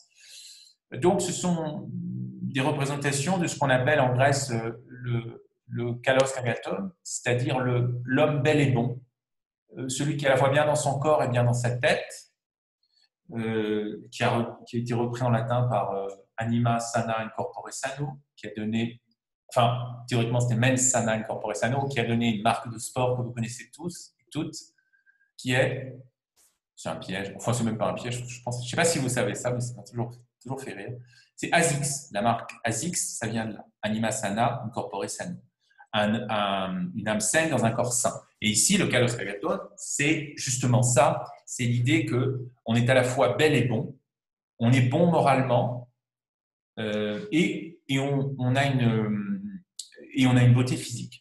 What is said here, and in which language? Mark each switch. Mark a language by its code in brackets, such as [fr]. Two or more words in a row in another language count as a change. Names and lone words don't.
[fr] Donc, ce sont des représentations de ce qu'on appelle en Grèce le [el] καλὸς κἀγαθόν, [fr] c'est-à-dire l'homme bel et bon, celui qui est à la fois bien dans son corps et bien dans sa tête, qui a été repris en latin par [la] anima sana in corpore sano, [fr] qui a donné, enfin, théoriquement c'était [la] mens sana in corpore sano, [fr] qui a donné une marque de sport que vous connaissez tous et toutes, qui est, c'est un piège, enfin c'est même pas un piège, je pense, je sais pas si vous savez ça, mais c'est toujours fait rire. C'est ASICS, la marque ASICS, ça vient de là. [la] Anima sana, in corpore sano. [fr] Une âme saine dans un corps sain. Et ici, le [el] καλὸς κἀγαθόν, [fr] c'est justement ça. C'est l'idée qu'on est à la fois bel et bon, on est bon moralement, et on a une beauté physique.